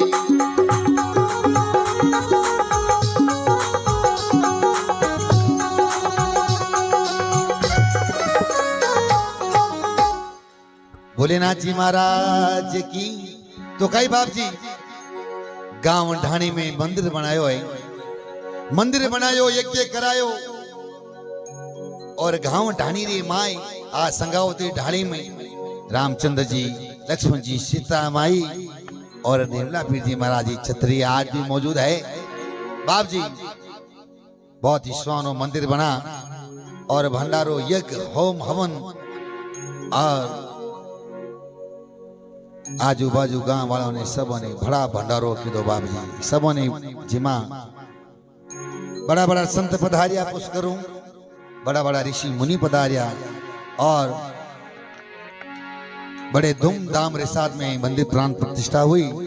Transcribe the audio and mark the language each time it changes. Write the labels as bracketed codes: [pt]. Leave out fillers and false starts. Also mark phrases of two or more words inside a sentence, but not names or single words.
[mwr] भोलेनाथ जी महाराज की। तो कई बाप जी गांव ढाणी में मंदिर बनायो है, मंदिर बनायो यज्ञ करायो, और गांव ढाणी रे माई आ संगावती ढाणी में रामचंद्र जी, लक्ष्मण जी, सीता माई और निर्मला पीर जी महाराज जी छतरी [hi] आज भी मौजूद है। [mwr] बाप जी बहुत ही सुहानो मंदिर बना, और भंडारो यज्ञ होम हवन, और आजू बाजू गांव वालों ने सबों ने बड़ा भंडारो कीधो बाप जी, सबों ने जिमा बड़ा बड़ा संत पधारिया पुष्करूं, बड़ा बड़ा ऋषि मुनि पधारिया, [hi] और बड़े धूमधाम के साथ में मंदिर प्राण प्रतिष्ठा हुई।